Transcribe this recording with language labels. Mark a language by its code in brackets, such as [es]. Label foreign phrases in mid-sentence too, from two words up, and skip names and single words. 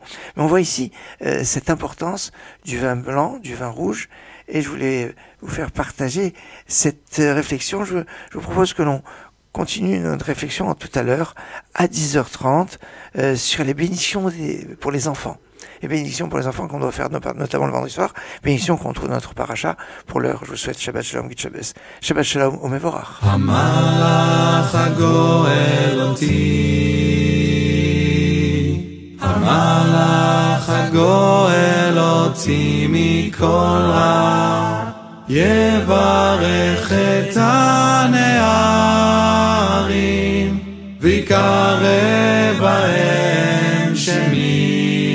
[fr] Mais on voit ici cette importance du vin blanc, du vin rouge, et je voulais vous faire partager cette réflexion. Je vous propose que l'on continue notre réflexion tout à l'heure à 10h30 sur les bénédictions pour les enfants. Les bénédictions pour les enfants qu'on doit faire notamment le vendredi soir, bénédictions qu'on trouve dans notre paracha. Pour l'heure, je vous souhaite [he] שבת שלום, [yi] גוט שבת. [he] שבת שלום ומבורך. המלאך הגואל אותי, המלאך הגואל אותי מכל רע, יברך את הנערים ויקרב בהם שמי.